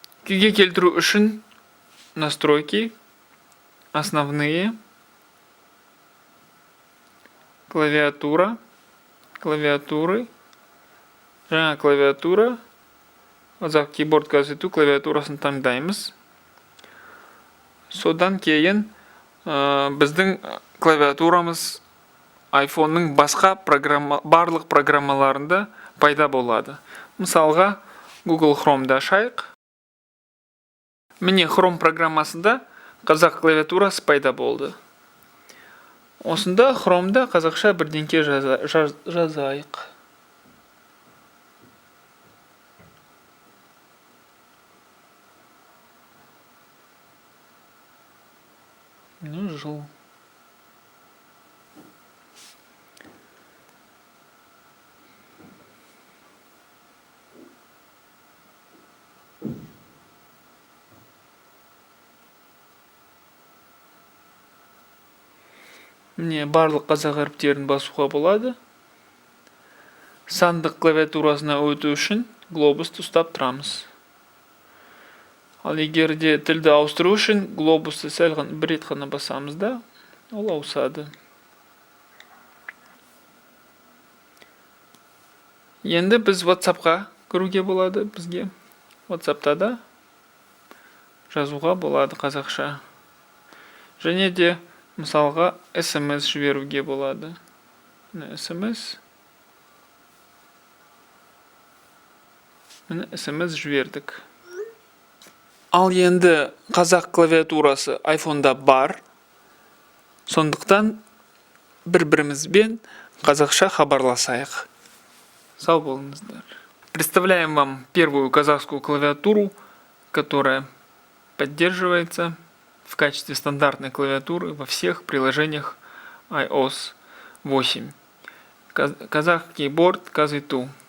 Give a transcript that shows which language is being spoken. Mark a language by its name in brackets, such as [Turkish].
[Kazakh] Күйге келтіру үшін [Russian] настройки, основные, клавиатуры, [Kazakh] жаңа клавиатура, Қазақ кейборд газету клавиатурасын таңдаймыз. Содан кейін біздің клавиатурамыз iPhone'ның барлық программаларында пайда болады. Мысалға, Google Chrome'да ашайық. Міне Chrome программасында қазақ клавиатурасы пайда болды. Осында Chrome'да қазақша бірдеңке жазайық. Жыл. Міне барлық қазақ әріптерін басуға болады. Сандық клавиатурасына өту үшін глобусты ұстап тұрамыз. Ал егер де тілді ауыстыру үшін глобусты сәл бір рет қана басамыз да, ол ауысады. Енді біз WhatsApp-қа кіруге болады бізге. WhatsApp-та да жазуға болады қазақша. Және де мысалға SMS жіберуге болады. SMS. Міне SMS жібердік. Ал енді қазақ клавиатурасы iPhone'да бар. Сондықтан бір-бірімізбен қазақша хабарласайық. Сау болыңыздар. [Russian] Представляем вам первую казахскую клавиатуру, которая поддерживается в качестве стандартной клавиатуры во всех приложениях iOS 8. Казах кейборд газету.